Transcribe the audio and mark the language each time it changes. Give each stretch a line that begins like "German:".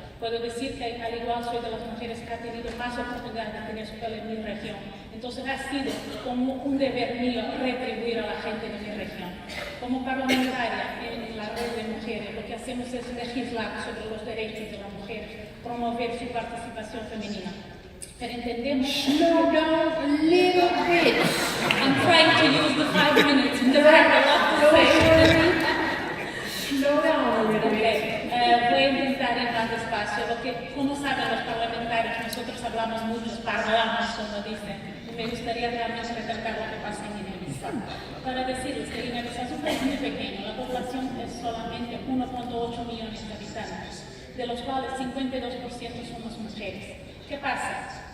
Spanish: Puedo decir que al igual soy de las mujeres que ha tenido más oportunidad de tener escuela en mi región. Entonces ha sido como un deber mío retribuir a la gente de mi región. Como parlamentaria en la red de mujeres, lo que hacemos es legislar sobre los derechos de las mujeres, promover su participación femenina. Pero entendemos...
English: Slow down a little bit. I'm trying to use the 5 minutes because I have a lot to say. Slow down a little bit. Okay.
Spanish: Voy a intentar ir más despacio, porque como saben los parlamentarios, nosotros hablamos mucho, parlamos, como dicen. Me gustaría realmente retratar lo que pasa en Guinea-Bissau. Para decirles que Guinea-Bissau es un país muy pequeño, la población es solamente 1.8 millones de habitantes, de los cuales 52% somos mujeres. ¿Qué pasa?